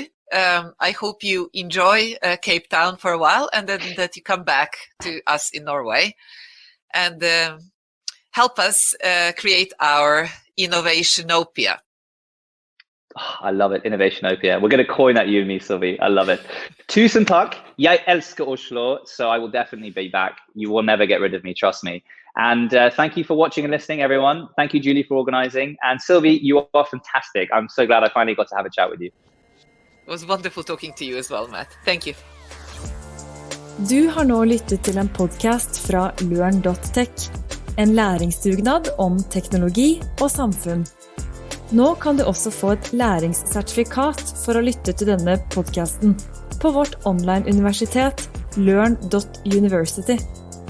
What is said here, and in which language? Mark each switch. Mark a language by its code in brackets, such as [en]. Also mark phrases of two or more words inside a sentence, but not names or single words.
[en] I hope you enjoy Cape Town for a while, and then that you come back to us in Norway and help us create our Innovationopia. I love it, Innovationopia. We're going to coin that, you and me, Sylvie. I love it. [no] Tusen takk. Jeg elsker Oslo, [en] so I will definitely be back. You will never get rid of me, trust me. And thank you for watching and listening, everyone. Thank you, Julie, for organizing. And Sylvie, you are fantastic. I'm so glad I finally got to have a chat with you. It was wonderful talking to you as well, Matt. Thank you. [no] Du har nå lyttet til en podcast fra LØRN.tech, en læringsdugnad om teknologi og samfunn. Nå kan du også få et læringssertifikat for å lytte til denne podcasten på vårt online-universitet LØRN.university.